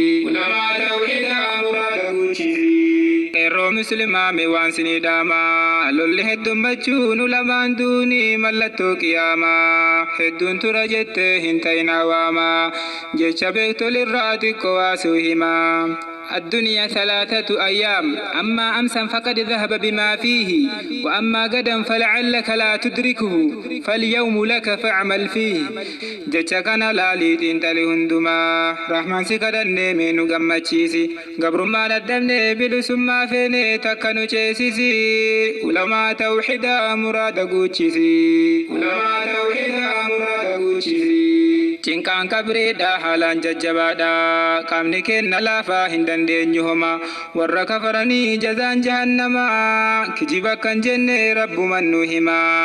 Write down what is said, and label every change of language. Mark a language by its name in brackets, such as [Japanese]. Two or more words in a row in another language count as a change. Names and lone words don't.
[Oromo] Ulamaa tawxiida muraada guuchisi. Qeerroo muslimaa mee waan sinii dhaama, lolli heddummachuun ulamaan duuni mallattoo qiyaamaa. Hedduun tura jettee hin ta'in hawaama, jecha beektolirraa xiqqoo waasuu hima. [Arabic] الدنيا ثلاثة أيام، أما أمسا فقد ذهب بما فيه، وأما غدا فلعلك لا تدركه، فاليوم لك فاعمل فيه. [Oromo] Jecha kana laalii xiinxali hundumaa, Rahmaan si kadhanne mee nu gammachiisi, gabrummaa dadhabne bilisummaa feene takka nu ceesisi, ulamaa tawxidaa muraada guuchisi. Ulamaa tawxidaa muraada guuchisi. Cinqaan qabriidha haalaan jajjabaadha, qaamni keenna laafaa hin dandeenyu homa, warra kafaranii jazaan jahannama, kijiba kan jenne rabbuman nu hima.